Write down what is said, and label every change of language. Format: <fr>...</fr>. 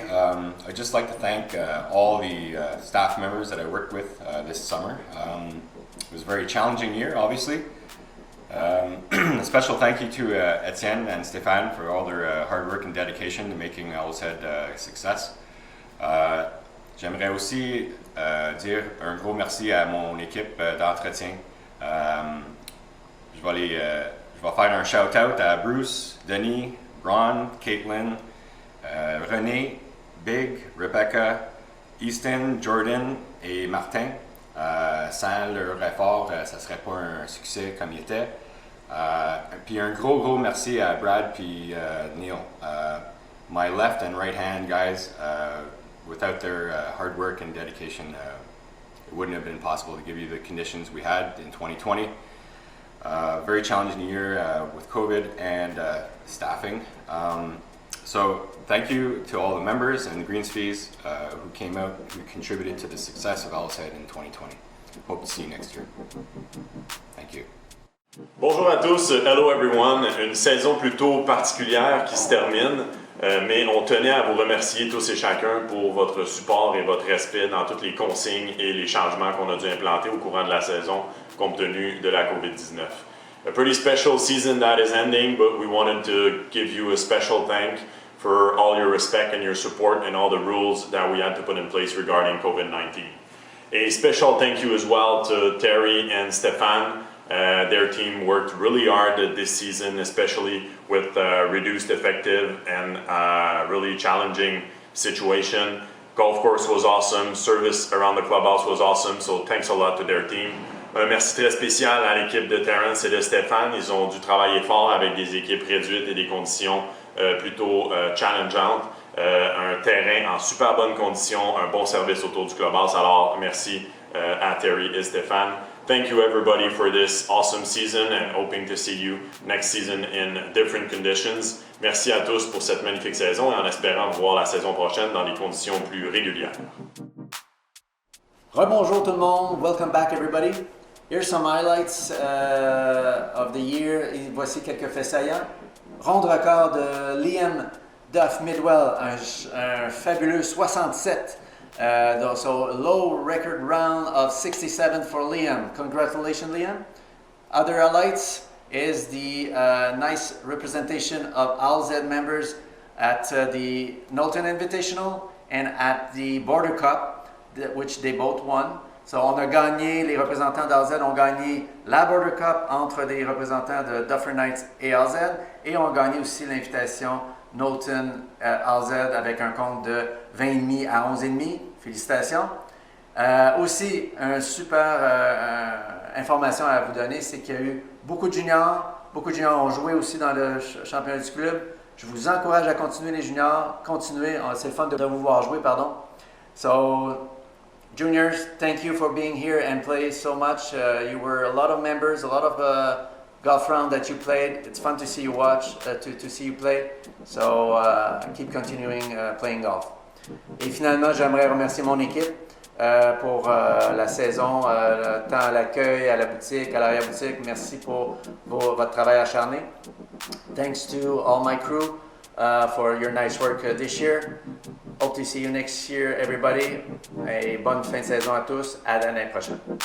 <en>I'd just like to thank all the staff members that I worked with this summer. It was a very challenging year, obviously. A special thank you to Etienne and Stéphane for all their hard work and dedication to making Owlshead a success.</en> <fr>J'aimerais aussi dire un gros merci à mon équipe d'entretien. Je vais faire un shout-out à Bruce, Denis, Ron, Caitlin, René, Big, Rebecca, Easton, Jordan et Martin. Sans leur effort, ça ne serait pas un succès comme il était. Puis un gros merci à Brad puis Neil.</fr> <en>My left and right hand guys, without their hard work and dedication, it wouldn't have been possible to give you the conditions we had in 2020. Very challenging year with COVID and staffing. So thank you to all the members and the Greenspees who came out, who contributed to the success of Owlshead in 2020. Hope to see you next year. Thank you.</en> <fr>Bonjour à tous,</fr> <en>hello everyone.</en> <fr>Une saison plutôt particulière qui se termine, mais on tenait à vous remercier tous et chacun pour votre support et votre respect dans toutes les consignes et les changements qu'on a dû implanter au courant de la saison compte tenu de la COVID-19.</fr> <en>A pretty special season that is ending, but we wanted to give you a special thank for all your respect and your support and all the rules that we had to put in place regarding COVID-19. A special thank you as well to Terry and Stéphane. Their team worked really hard this season, especially with reduced effective and really challenging situation. Golf course was awesome, service around the clubhouse was awesome, so thanks a lot to their team.</en> <fr>Un merci très spécial à l'équipe de Terrence et de Stéphane. Ils ont dû travailler fort avec des équipes réduites et des conditions plutôt challengeantes. Un terrain en super bonnes conditions, un bon service autour du clubhouse. Alors, merci à Terry et Stéphane.</fr> <en>Thank you everybody for this awesome season and hoping to see you next season in different conditions.</en> <fr>Merci à tous pour cette magnifique saison et en espérant vous voir la saison prochaine dans des conditions plus régulières. Rebonjour tout le monde,</fr> <en>welcome back everybody. Here's some highlights of the year.</en> <fr>Et voici quelques faits saillants. Ronde record de Liam Duff Midwell, un fabuleux 67.</fr> <en>So low record round of 67 for Liam. Congratulations Liam. Other highlights, is the nice representation of ALZ members at the Knowlton Invitational and at the Border Cup, which they both won.</en> <fr>So, on a gagné, les représentants d'ALZ ont gagné la Border Cup entre des représentants de Duffer Knights et ALZ, et ont gagné aussi l'invitation Knowlton ALZ avec un compte de 20,5 à 11,5. Félicitations. Aussi, une super information à vous donner, c'est qu'il y a eu beaucoup de juniors. Beaucoup de juniors ont joué aussi dans le championnat du club. Je vous encourage à continuer les juniors. Continuez, c'est le fun de vous voir jouer, pardon.</fr> <en>So, juniors, thank you for being here and play so much. You were a lot of members, a lot of golf round that you played. It's fun to see you watch, to see you play. So keep continuing playing golf.</en> <fr>Et finalement, j'aimerais remercier mon équipe pour la saison, tant à l'accueil, à la boutique, à l'arrière-boutique. Merci pour votre travail acharné.</fr> <en>Thanks to all my crew for your nice work this year. Hope to see you next year, everybody.</en> <fr>Et bonne fin de saison à tous. À l'année prochaine.</fr>